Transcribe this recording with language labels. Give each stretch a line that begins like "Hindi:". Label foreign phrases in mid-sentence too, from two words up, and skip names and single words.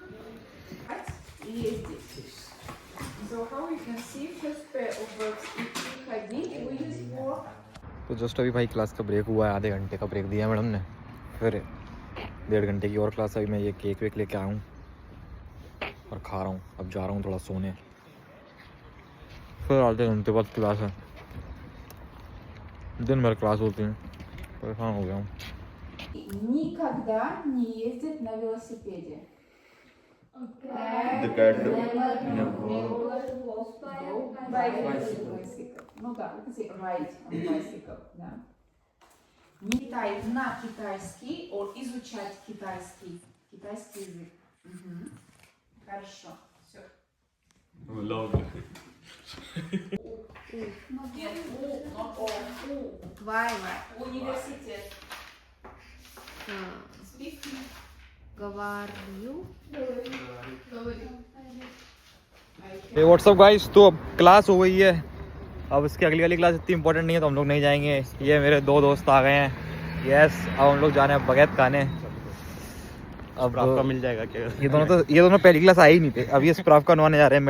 Hindi: तो जस्ट अभी भाई क्लास का ब्रेक हुआ है, आधे घंटे का ब्रेक दिया मैडम ने। फिर 1.5 घंटे की और क्लास। अभी मैं ये केक वेक लेके आया हूँ और खा रहा हूँ। अब जा रहा हूँ थोड़ा सोने, फिर आधे घंटे बाद क्लास है। दिन भर क्लास होती है, परेशान हो गया हूँ।
Russian: Никогда не ездит на велосипеде.
English: Bicycle.
Russian: Ну да,
English: ride on bicycle,
Russian: да. Читай на китайский, изучать китайский язык. Хорошо, все. Нет, но Вай. Университет. Говорю.
English: what's up guys,
Hindi: तो अब क्लास हो गई है। अब इसकी अगली वाली क्लास इतनी इंपॉर्टेंट नहीं है तो हम लोग नहीं जाएंगे। ये मेरे 2 दोस्त आ गए हैं। यस, अब हम लोग जाने हैं बगैत खाने। अब आपका मिल जाएगा क्या? ये दोनों पहली क्लास आए ही नहीं थे। अब ये स्प्राफ करवाने जा रहे हैं।